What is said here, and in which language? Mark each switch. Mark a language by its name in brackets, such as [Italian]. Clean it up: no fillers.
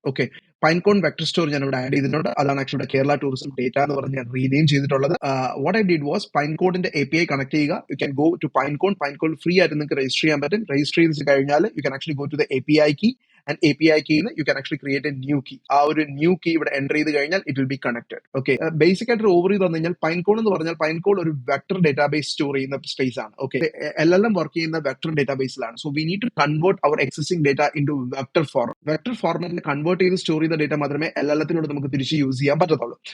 [Malayalam] Okay, പൈൻകോൺ vector store ഞാൻ ഇവിടെ add ചെയ്തിട്ടുണ്ട്. അതാണ് ആക്ച്വലി കേരള ടൂറിസം ഡേറ്റ എന്ന് പറഞ്ഞ് ഞാൻ റീനെയിം ചെയ്തിട്ടുള്ളത്. [English] what I did was, [Malayalam] പൈൻകോഡിന്റെ API connect ചെയ്യുക. [English] you can go to [Malayalam] പൈൻകോൺ free ആയിട്ട് നിങ്ങൾക്ക് രജിസ്റ്റർ ചെയ്യാൻ പറ്റും. രജിസ്റ്റർ ചെയ്ത് കഴിഞ്ഞാൽ [English] You can actually go to the API key, and API key you can actually create a new key. [Malayalam] ആ ഒരു new key ഇവിടെ എൻ്റർ ചെയ്ത് കഴിഞ്ഞാൽ [English] It will be connected. [Malayalam] Okay, basic ആയിട്ട് ഓവർ ചെയ്ത് തന്നു കഴിഞ്ഞാൽ, പൈൻകോൺ എന്ന് പറഞ്ഞാൽ പൈൻകോൺ ഒരു വെക്ടർ ഡേറ്റാബേസ് സ്റ്റോർ ചെയ്യുന്ന സ്പേസ് ആണ്. [English] okay, [Malayalam] LLM വർക്ക് ചെയ്യുന്ന vector ഡേറ്റാബേസിലാണ്. [English] So we need to convert our existing data into vector format. [Malayalam] Vector ഫോർമാറ്റിൽ കൺവേർട്ട് ചെയ്ത് സ്റ്റോർ ചെയ്ത ഡേറ്റ മാത്രമേ LLMത്തിലൂടെ നമുക്ക് തിരിച്ച് യൂസ് ചെയ്യാൻ പറ്റത്തുള്ളൂ.